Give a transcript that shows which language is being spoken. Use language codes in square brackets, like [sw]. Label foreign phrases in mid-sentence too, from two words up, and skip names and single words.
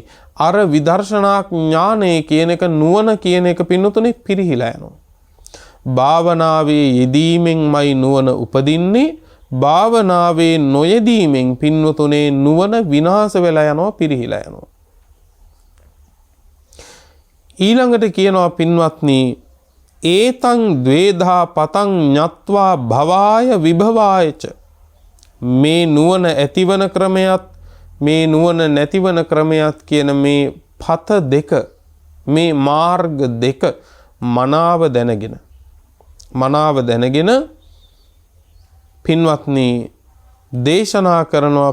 [si] අර විදර්ශනා ඥානය කියන එක, නුවණ කියන එක පින්නතුනේ පිරිහිලා යනවා. භාවනාවේ යෙදීමෙන්මයි නුවණ උපදින්නේ. භාවනාවේ නොයෙදීමෙන් පින්නතුනේ නුවණ විනාශ වෙලා යනවා, පිරිහිලා යනවා. ඊළඟට කියනවා පින්වත්නි, [pi] ඒතං ද්වේධා පතං ඤත්වා භවාය විභවායච, [si] මේ නුවණ ඇතිවන ක්‍රමයක්, මේ නුවණ නැතිවන ක්‍රමයක් කියන මේ පත දෙක, මේ මාර්ග දෙක මනාව දැනගෙන පින්වත්නි දේශනා කරනවා.